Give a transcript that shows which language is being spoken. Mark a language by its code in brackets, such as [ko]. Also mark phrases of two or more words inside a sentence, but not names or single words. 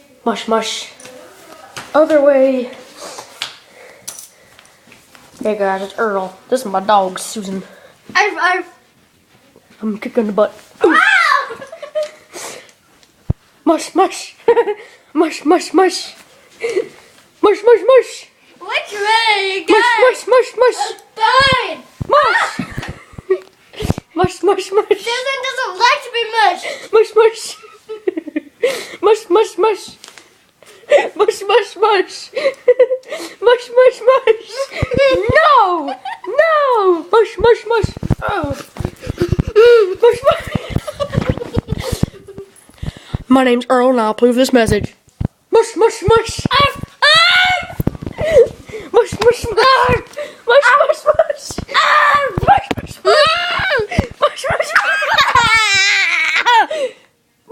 [en] Mush, mush. Other way. Hey guys, it's Earl. This is my dog, Susan. I'm kicking the butt. Mush, mush. Mush, mush, mush. Mush, mush, mush. Which way, guys? Mush, mush, mush, mush. Fine. Mush. Mush, mush, mush. Susan doesn't like to be mushed. Mush, mush. Mush, mush, mush. Mush, mush, mush. Mush, mush, mush. No! No! Mush, mush, mush. Oh. Mush, mush. My name's Earl and I'll approve this message. Mush, mush, mush. Mush, mush, mush. Mush, mush, mush. Mush, mush, mush. Mush, mush, mush.